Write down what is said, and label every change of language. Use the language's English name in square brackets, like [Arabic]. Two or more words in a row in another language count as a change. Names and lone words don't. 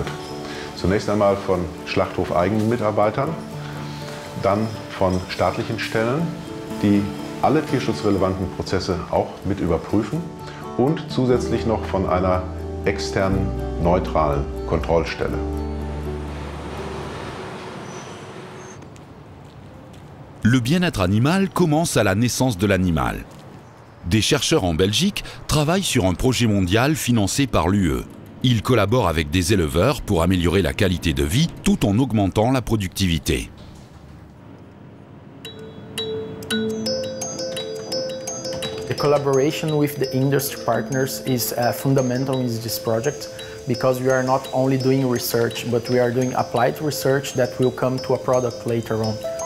[German] Zunächst einmal von schlachthofeigenen Mitarbeitern, dann von staatlichen Stellen, die alle tierschutzrelevanten Prozesse auch mit überprüfen und zusätzlich noch von einer externen, neutralen Kontrollstelle. [French] Le bien-être animal commence à la naissance de l'animal. Des chercheurs en Belgique travaillent sur un projet mondial financé par l'UE. Ils collaborent avec des éleveurs pour améliorer la qualité de vie tout en augmentant la productivité. [English] The collaboration with the industry partners is fundamental in this project because we are not only doing research, but we are doing applied research that will come to a product later on.